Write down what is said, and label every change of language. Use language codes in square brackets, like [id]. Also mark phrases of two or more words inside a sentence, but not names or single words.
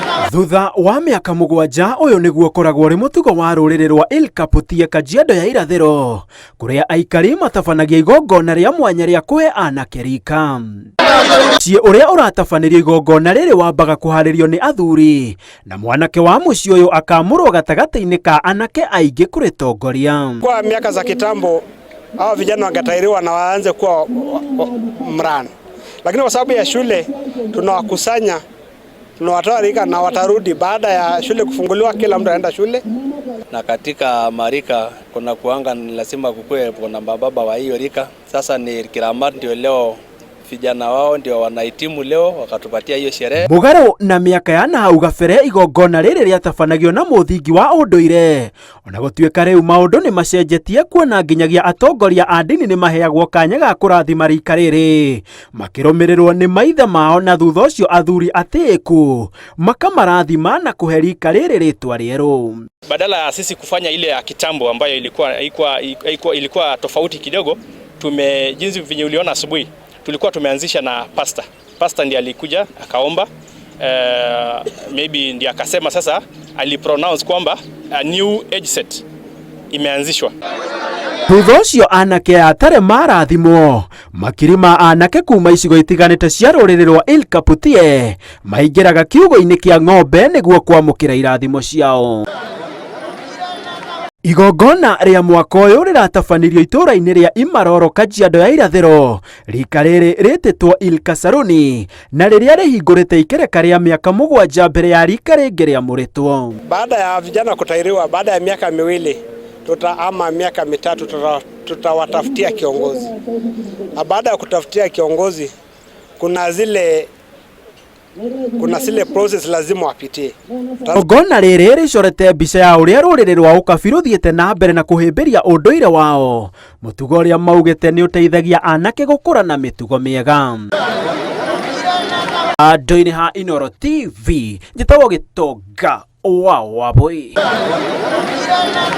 [ki] Thutha wa miaka mugwanja uyu niguo koragwo ri mutugo wa ruriri rwa Ilkaputia Kajiado ya irathiro kuria aikari matabanagia igongona ria mwanya ria kuhe anake rika. Cie uria uratafanirio igongona riri wambaga kuharirio ni athuri na mwanake wa muci uyu akamurwo gatagati-ini ka anake aingi kuritongoria. [sw] Kwa miaka za kitambo hao vijana wangetairiwa na waanze kuwa mrana, lakini kwa sababu ya shule tunawakusanya, tunawatoa rika na watarudi baada ya shule kufunguliwa, kila mtu aenda shule. Na katika marika kuna kuanga ni lazima kukue kuna baba wa hiyo rika. Sasa ni Kiramat ndio leo vijana wao ndio wanahitimu leo wakatupatia hiyo sherehe. [ki] Mugaro na miaka ya nahau gabere igongona riri riatafanagio na muthingi wa unduire ona gutuika riu maundu ni macenjetie kuona nginyagia atongoria a ndini ni maheagwo kanya ga kurathima rika riri makirumirirwo ni maithe mao, na thutha ucio athuri atiku makamarathima na kuhe rika riri ritwa rieru. [sw] Badala ya sisi kufanya ile ya kitambo ambayo ilikuwa tofauti kidogo, jinsi venye uliona asubuhi tulikuwa tumeanzisha na pastor ndiye alikuja akaomba, maybe ndiye akasema sasa alipronounce kwamba [en] a new age set [sw] imeanzishwa. [ki] Thutha ucio anake atare marathimo makirima anake kuma icigo itiganite cia ruriri rwa Ilkaputia maingiraga kiugo-ini kia ng'ombe niguo kwamukira irathimo ciao. Igongona ria mwaka uyu riratafanirio itura-ini ria Imaroro Kajiado ya irathiro, rika riri rititwo Ilkasaruni na riria rihingurite ikereka ria miaka mugwanja mbere ya rika ringi ria muritwo. [sw] Baada ya vijana kutairiwa, baada ya miaka miwili ama miaka mitatu tutawatafutia kiongozi. Baada ya kutafutia kiongozi kuna zile process lazima wapitie. [ki] Igongona riri ricorete mbica ya uria ruriri rwa ukabiru thiete na mbere na kuhimbiria unduire wao, mutugo uria maugite ni uteithagia anake gukura na mitugo miega. Andu-ini ha Inooro TV njitagwo Gitonga wa Wabui.